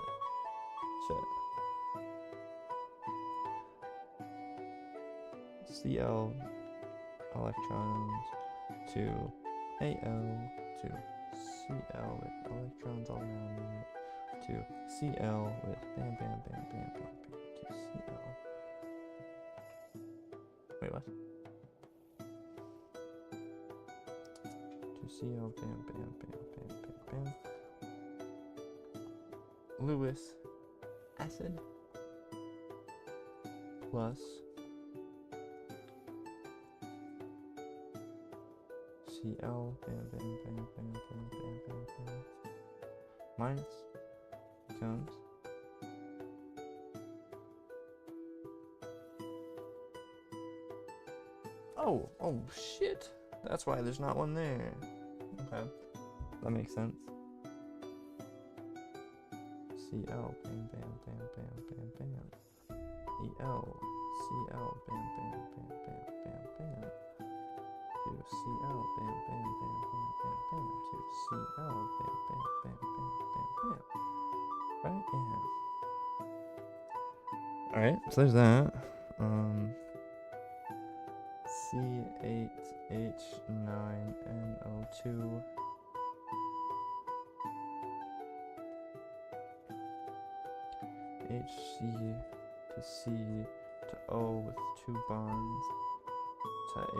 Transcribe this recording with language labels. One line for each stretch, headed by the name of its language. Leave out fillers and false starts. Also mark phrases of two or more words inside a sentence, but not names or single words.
English: Shit. CL electrons to AL to CL with electrons all around it to CL with bam bam bam bam bam bam to CL. Wait, what? To CL bam bam bam bam bam bam. Lewis acid plus CL bam bam bam bam bam bam bam bam minus becomes oh shit, that's why there's not one there. Okay, that makes sense. CL bam bam bam bam bam bam EL CL bam bam bam bam bam bam to CL bam bam bam bam bam bam to L. Bam, bam, bam, bam, bam, bam. Right? Yeah. Alright, so there's that. C8H9NO2. HC to C to O with 2 bonds to H.